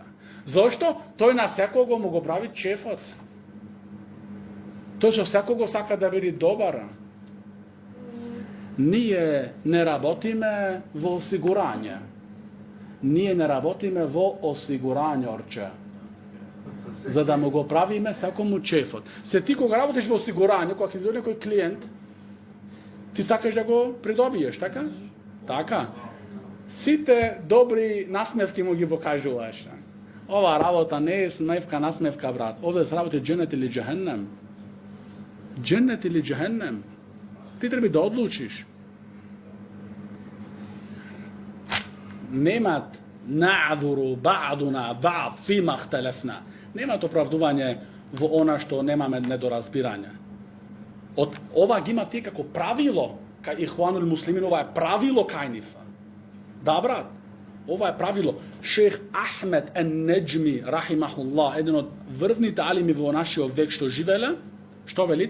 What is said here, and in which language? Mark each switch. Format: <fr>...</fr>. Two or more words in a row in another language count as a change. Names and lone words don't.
<mk>Zašto? То је на свакого могу правити чефот. То што свакого сака да види добар. Није не работиме во осигурање. Није не работиме во осигурање, орче. За да му го правиме сакому чефот. Се ти кога работиш во осигурање, кога ќе дојде некој клиент, ти сакаш да го придобиеш, така? Така. Сите добри насмевки му ги покажуваш. Ова работа не е смевка, насмевка, брат. Овде се работи дженет или джехеннем. Дженет или джехеннем. Ти треба да одлучиш.</mk> <ar>Немат نعذر بعضنا بعض فيما اختلفنا.</ar> <mk>Нема то оправдување во она што немаме недоразбирање. Од ова ги има ти како правило кај</mk> <ar>الإخوان المسلمين,</ar> <mk>ова е правило кај нифа. Да, брат, ова е правило. Шех Ахмед ен-Неджми, рахимахуллах, еден од врвните алими во нашиот век што живеле, што вели?</mk>